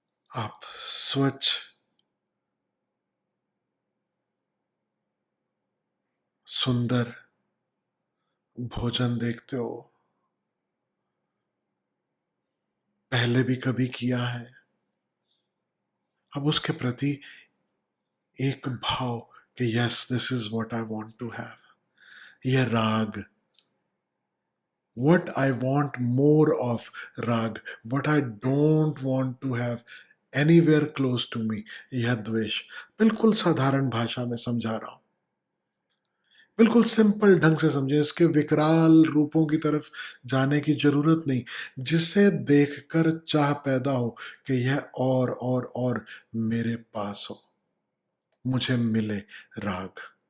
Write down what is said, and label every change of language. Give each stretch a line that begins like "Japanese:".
Hindi: आप स्वच्छ, सुंदर भोजन देखते हो, पहले भी कभी किया है, अब उसके प्रति एक भाव कि
English: Yes this is what I want to have.
Hindi: यह राग,
English: what I want more of, rag, what I don't want to have anywhere close to me,
Hindi: यह द्वेष। बिल्कुल साधारण भाषा में समझा रहा हूं, बिल्कुल सिंपल ढंग से समझे, इसके विकराल रूपों की तरफ जाने की जरूरत नहीं। जिसे देखकर चाह पैदा हो कि यह और मेरे पास हो, मुझे मिले, राग।